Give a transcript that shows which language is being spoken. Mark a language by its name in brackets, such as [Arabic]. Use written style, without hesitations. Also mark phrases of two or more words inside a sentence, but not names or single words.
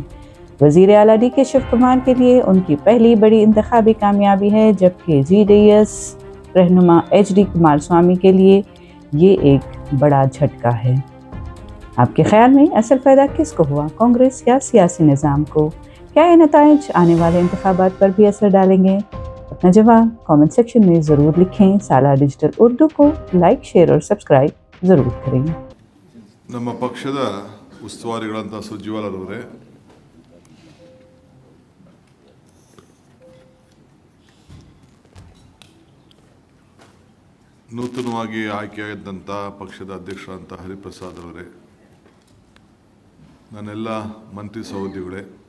[Urdu] وزیر اعلیٰ DK شیو کمار کے لیے ان کی پہلی بڑی انتخابی کامیابی ہے، جبکہ GDS رہنما HD کمارسوامی کے لیے یہ ایک بڑا جھٹکا ہے. آپ کے خیال میں اصل فائدہ کس کو ہوا، کانگریس یا سیاسی نظام کو? کیا یہ نتائج آنے والے انتخابات پر بھی اثر ڈالیں گے? اپنا جواب کمنٹ سیکشن میں ضرور لکھیں۔ سالا ڈیجیٹل اردو کو لائک، شیئر اور سبسکرائب ضرور کریں. [Kannada] ನಮ್ಮ ಪಕ್ಷದ ಉಸ್ತುವಾರಿಗಳಂತ ಸುರ್ಜೇವಾಲಾರವರೇ, ನೂತನವಾಗಿ ಆಯ್ಕೆಯಾದಂಥ ಪಕ್ಷದ ಅಧ್ಯಕ್ಷರಾದಂಥ ಹರಿಪ್ರಸಾದ್ ಅವರೇ, ನನ್ನೆಲ್ಲ ಮಂತ್ರಿ ಸಹೋದ್ಯೋಗಿಗಳೇ,